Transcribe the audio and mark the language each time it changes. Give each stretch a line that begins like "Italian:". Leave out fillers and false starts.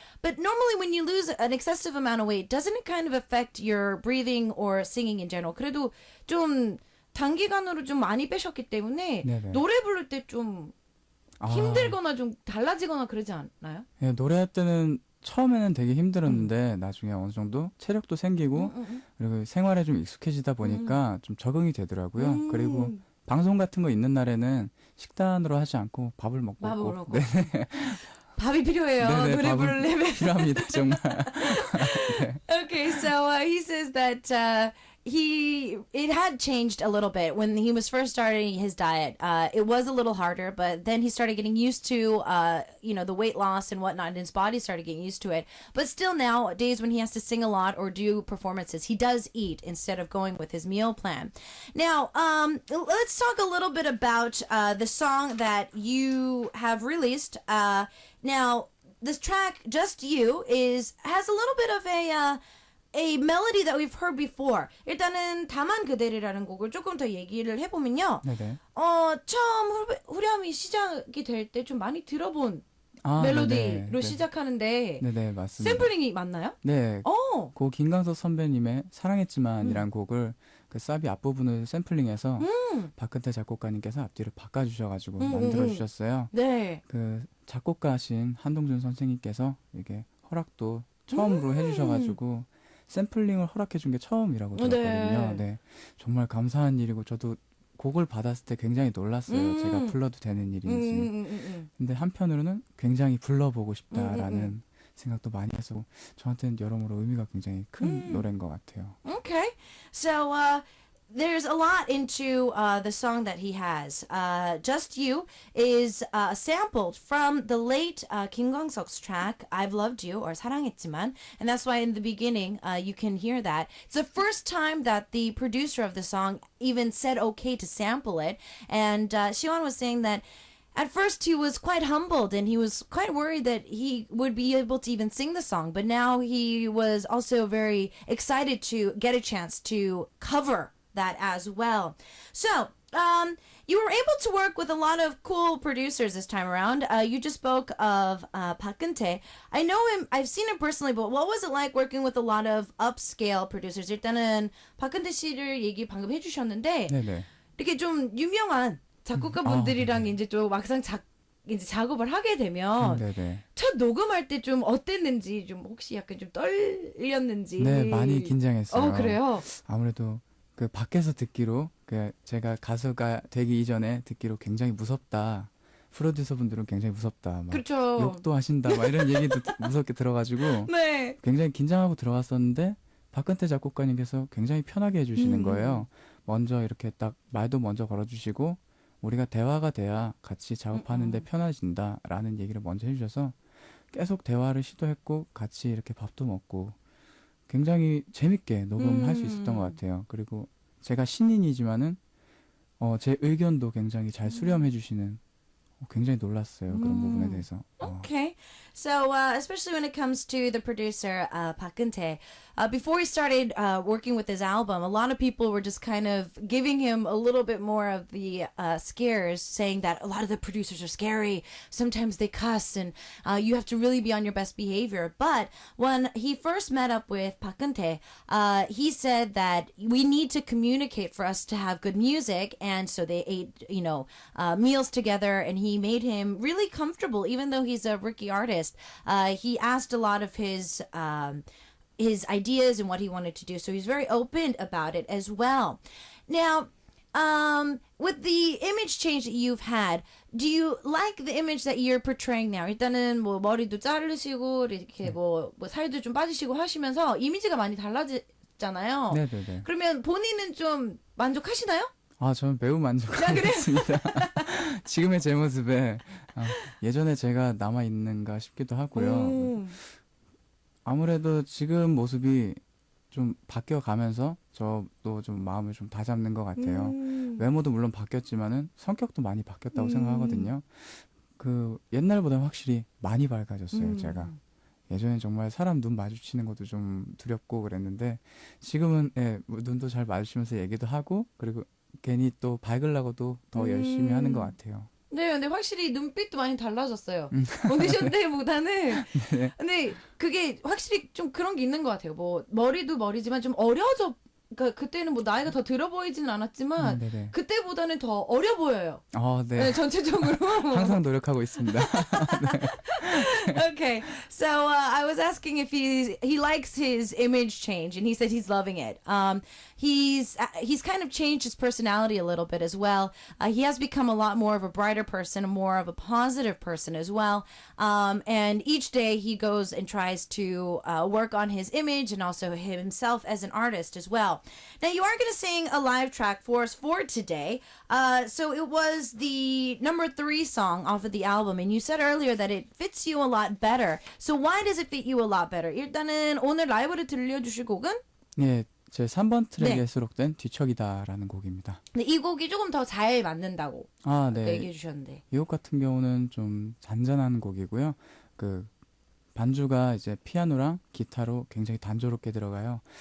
English: But normally when you lose an excessive amount of weight, doesn't it kind of affect your breathing or singing in general?
Korean: 그래도 좀 단기간으로 좀 많이 빼셨기 때문에 네네. 노래 부를 때 좀 힘들거나 좀 달라지거나 그러지 않나요? 네, 노래할 때는 처음에는 되게 힘들었는데 나중에 어느 정도 체력도 생기고 그리고 생활에 좀 익숙해지다 보니까 좀 적응이 되더라고요. 그리고 방송 같은 거 있는 날에는 식단으로 하지 않고 밥을 먹고 밥을 꼭- 먹고. 네, 밥이 필요해요. 네네, 노래 밥은 부르려면. 필요합니다 정말.
English: Okay, so he says that it had changed a little bit when he was first starting his diet. It was a little harder, but then he started getting used to the weight loss and whatnot, and his body started getting used to it. But still nowadays when he has to sing a lot or do performances, he does eat instead of going with his meal plan. Now, let's talk a little bit about the song that you have released. Now, this track, Just You, has a little bit of a melody that we've heard before.
Korean: 일단은 다만 그대를라는 곡을 조금 더 얘기를 해보면요. 네네. 처음 후렴이 시작이 될 때 좀 많이 들어본 아, 멜로디로 네네. 시작하는데 네네, 맞습니다. 샘플링이 맞나요? 네, 어. 그 김광석 선배님의 사랑했지만이란 곡을 그 사비 앞부분을 샘플링해서 박근태 작곡가님께서 앞뒤를 바꿔주셔가지고 만들어주셨어요. 네. 그 작곡가신 한동준 선생님께서 이게 허락도 처음으로 해주셔가지고 샘플링을 허락해준 게 처음이라고 들었거든요. 네, 정말 감사한 일이고 저도 곡을 받았을 때 굉장히 놀랐어요. 제가 불러도 되는 일인지. 근데 한편으로는 굉장히 불러보고 싶다라는 생각도 많이 해서 저한테는 여러모로 의미가 굉장히 큰 노래인 것 같아요.
English: Okay. So there's a lot into the song that he has. Just You is sampled from the late Kim Kwang-seok's track I've Loved You or 사랑했지만, and that's why in the beginning you can hear that. It's the first time that the producer of the song even said okay to sample it, and Siwon was saying that at first he was quite humbled and he was quite worried that he would be able to even sing the song, but now he was also very excited to get a chance to cover that as well. So, you were able to work with a lot of cool producers this time around. You just spoke of Park Geun-tae. I know him, I've seen him personally, but what was it like working with a lot of upscale producers?
Korean: 일단은 Park Geun-tae 씨를 얘기 방금 해주셨는데 네네. 이렇게 좀 유명한 작곡가분들이랑 이제 좀 막상 이제 작업을 하게 되면 네네. 첫 녹음할 때 좀 어땠는지 좀 혹시 약간 좀 떨렸는지. 네, 많이 긴장했어요. 그래요? 아무래도 그 밖에서 듣기로 그 제가 가수가 되기 이전에 듣기로 굉장히 무섭다. 프로듀서 분들은 굉장히 무섭다. 막 그렇죠. 욕도 하신다. 막 이런 얘기도 무섭게 들어가지고 네. 굉장히 긴장하고 들어갔었는데 박근태 작곡가님께서 굉장히 편하게 해주시는 음. 거예요. 먼저 이렇게 딱 말도 먼저 걸어주시고 우리가 대화가 돼야 같이 작업하는데 편해진다라는 얘기를 먼저 해주셔서 계속 대화를 시도했고 같이 이렇게 밥도 먹고 굉장히 재밌게 녹음할 수 있었던 것 같아요. 그리고 제가 신인이지만은 제 의견도 굉장히 잘 수렴해 주시는 굉장히 놀랐어요. 그런 부분에 대해서.
English: Okay. So, especially when it comes to the producer, Park Geun-tae, before he started working with his album, a lot of people were just kind of giving him a little bit more of the scares, saying that a lot of the producers are scary. Sometimes they cuss, and you have to really be on your best behavior. But when he first met up with Park Geun-tae, he said that we need to communicate for us to have good music, and so they ate, meals together, and he made him really comfortable, even though he's a rookie artist. He asked a lot of his ideas and what he wanted to do, so he's very open about it as well. Now, with the image change that you've had, do you like the image that you're portraying now?
Korean: 일단은 뭐 머리도 자르시고 이렇게 뭐 살도 좀 빠지시고 하시면서 이미지가 많이 달라졌잖아요. 네네네. 그러면 본인은 좀 만족하시나요? 저는 매우 만족하고 있습니다. 지금의 제 모습에 예전에 제가 남아 있는가 싶기도 하고요. 아무래도 지금 모습이 좀 바뀌어가면서 저도 좀 마음을 좀 다잡는 것 같아요. 외모도 물론 바뀌었지만은 성격도 많이 바뀌었다고 생각하거든요. 그 옛날보다 확실히 많이 밝아졌어요, 제가. 예전엔 정말 사람 눈 마주치는 것도 좀 두렵고 그랬는데 지금은 눈도 잘 마주치면서 얘기도 하고 그리고 괜히 또 밝으려고도 더 열심히 하는 것 같아요. 네, 근데 확실히 눈빛도 많이 달라졌어요. 오디션 때보다는. 네. 근데 그게 확실히 좀 그런 게 있는 것 같아요. 뭐 머리도 머리지만 좀 어려져. 그러니까 그때는 뭐 나이가 더 들어 보이지는 않았지만 네네. 그때보다는 더 어려 보여요. 네. 네, 전체적으로. 항상 노력하고 있습니다.
English: Okay, so I was asking if he likes his image change, and he said he's loving it. He's kind of changed his personality a little bit as well. He has become a lot more of a brighter person, more of a positive person as well. And each day he goes and tries to work on his image and also himself as an artist as well. Now you are going to sing a live track for us for today. So it was the number 3 song off of the album, and you said earlier that it fits you a lot better. So why does it fit you a lot better?
Korean: 일단은 오늘 라이브로 들려주실 곡은? 네, 제 3번 트랙에 네. 수록된 뒤척이다라는 곡입니다. 네, 이 곡이 조금 더 잘 맞는다고 네. 얘기해 주셨는데. 이 곡 같은 경우는 좀 잔잔한 곡이고요. 그 반주가 이제 피아노랑 기타로 굉장히 단조롭게 들어가요.